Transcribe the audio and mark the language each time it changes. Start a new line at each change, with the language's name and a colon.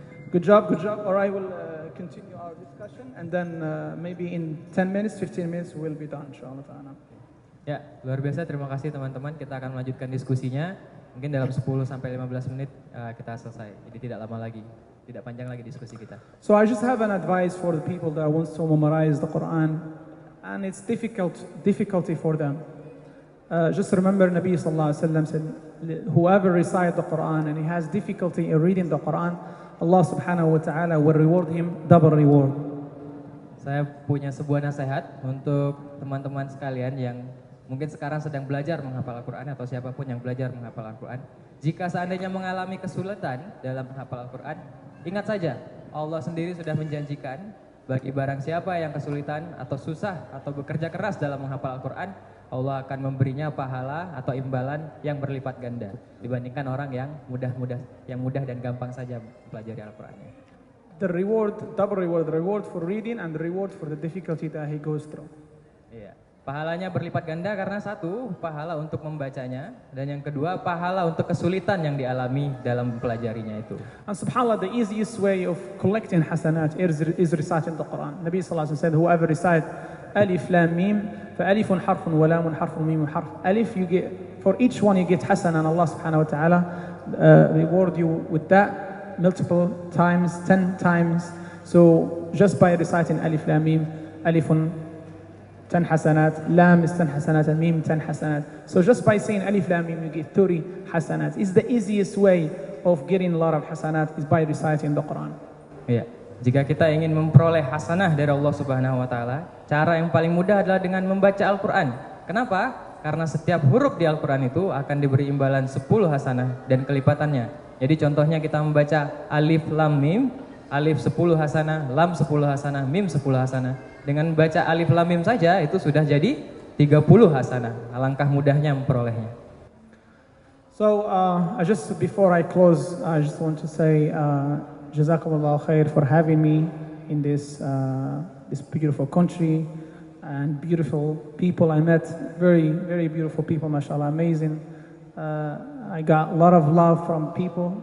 English: Good job, good job. All right, we'll continue our discussion and then maybe in 10 minutes, 15 minutes we'll be done, inshallah ta'ala.
Indonesian: Ya, luar biasa. Terima kasih teman-teman. Kita akan melanjutkan diskusinya. Mungkin dalam 10 sampai 15 menit kita selesai. Jadi tidak lama lagi, tidak panjang lagi diskusi kita.
English: So I just have an advice for the people that wants to memorize the Quran and it's difficulty for them. Just remember Nabi sallallahu alaihi wasallam said, whoever recites the Quran and he has difficulty in reading the Quran, Allah subhanahu wa ta'ala will reward him double reward.
Indonesian: Saya punya sebuah nasihat untuk teman-teman sekalian yang mungkin sekarang sedang belajar menghafal Al-Quran atau siapapun yang belajar menghafal Al-Quran. Jika seandainya mengalami kesulitan dalam menghafal Al-Quran, ingat saja Allah sendiri sudah menjanjikan bagi barang siapa yang kesulitan atau susah atau bekerja keras dalam menghafal Al-Quran, Allah akan memberinya pahala atau imbalan yang berlipat ganda dibandingkan orang yang mudah dan gampang saja mempelajari Al-Qurannya.
English: The reward, double reward, the reward for reading and the reward for the difficulty that he goes through.
Indonesian: Iya. Pahalanya berlipat ganda karena satu, pahala untuk membacanya, dan yang kedua, pahala untuk kesulitan yang dialami dalam mempelajarinya itu.
English: And subhanAllah, the easiest way of collecting hasanat is reciting the Quran. Nabi sallallahu alaihi wasallam said, whoever recite alif lam mim,
Arabic: fa alifun harfun wa lamun harfun mim harf.
English: Alif, you get, for each one you get hasan, and Allah subhanahu wa ta'ala reward you with that multiple times, 10 times. So just by reciting alif lam mim, alifun 10 hasanat, lam is 10 hasanat, and mim 10 hasanat. So just by saying alif lam mim, you get 30 hasanat. It's the easiest way of getting a lot of hasanat is by reciting the Quran.
Indonesian: Iya. Jika kita ingin memperoleh hasanah dari Allah Subhanahu wa taala, cara yang paling mudah adalah dengan membaca Al-Qur'an. Kenapa? Karena setiap huruf di Al-Qur'an itu akan diberi imbalan 10 hasanah dan kelipatannya. Jadi contohnya kita membaca alif lam mim, alif 10 hasanah, lam 10 hasanah, mim 10 hasanah. Dengan baca alif lam mim saja itu sudah jadi 30 hasanah. Alangkah mudahnya memperolehnya.
English: So before I close, I just want to say Jazakumullah khair for having me in this beautiful country and beautiful people I met. Very, very beautiful people, mashallah, amazing. I got a lot of love from people.